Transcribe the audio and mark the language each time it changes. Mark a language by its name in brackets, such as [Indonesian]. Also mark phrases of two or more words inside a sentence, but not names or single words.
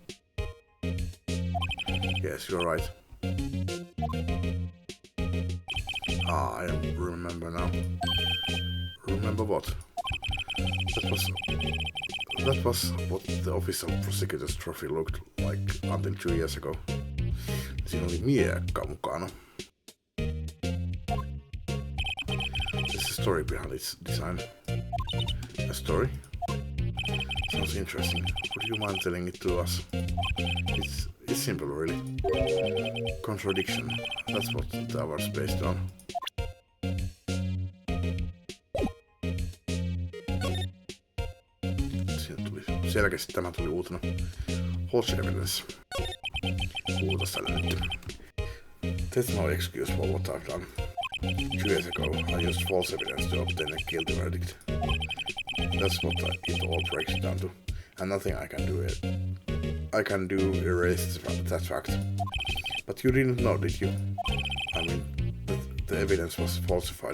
[English] Yes, you're right. I remember now. Remember what? That was what the official prosecutor's trophy looked like until 2 years ago. [Finnish] Siinä oli miekka mukana. [English] There's a story behind its design. A story? Sounds interesting. Would you mind telling it to us? It's simple, really. Contradiction. That's what the award's based on. [Finnish] Selkeästi tämä tuli uutena. [English] False evidence. [Finnish] Puhutas tällä nyt. [English] There's no excuse for what I've done. 2 years ago, I used false evidence to obtain a guilty verdict. That's what it all breaks down to. And nothing I can do erase that fact. But you didn't know, did you? I mean, the evidence was falsified.